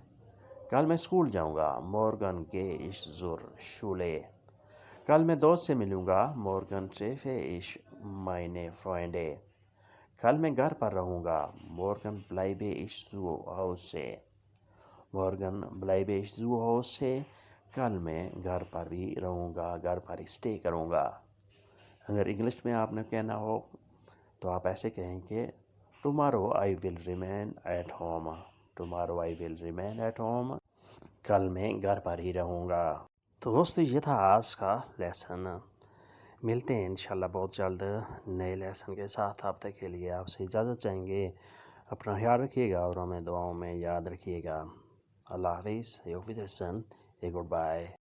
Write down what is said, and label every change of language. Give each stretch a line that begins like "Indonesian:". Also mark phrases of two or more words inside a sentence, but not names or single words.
Urdu: کل میں اسکول جاؤں گا.
German: Morgen gehe ich zur Schule.
Urdu: کل میں دوست سے ملوں گا.
German: Morgen treffe ich meine Freunde.
Urdu: کل میں گھر پر رہوں گا.
German: Morgen bleibe ich zu Hause. Morgen bleibe ich zu Hause.
Urdu: کل میں گھر پر ہی رہوں گا. گھر پر اسٹے کروں گا. اگر انگلش میں آپ نے کہنا ہو تو آپ ایسے کہیں کہ
English: Tomorrow I will remain at home. Tomorrow I will remain at home.
Urdu: کل میں گھر پر ہی رہوں گا. تو دوستو یہ تھا آج کا لیسن. ملتے ہیں
Arabic: انشاءاللہ
Urdu: بہت جلد نئے لیسن کے ساتھ. اب تک کے لیے آپ سے اجازت چاہیں گے. اپنا خیال رکھیے گا اور ہمیں دعاؤں میں یاد رکھیے گا. اللہ حافظ.
German: Auf Wiedersehen. Goodbye.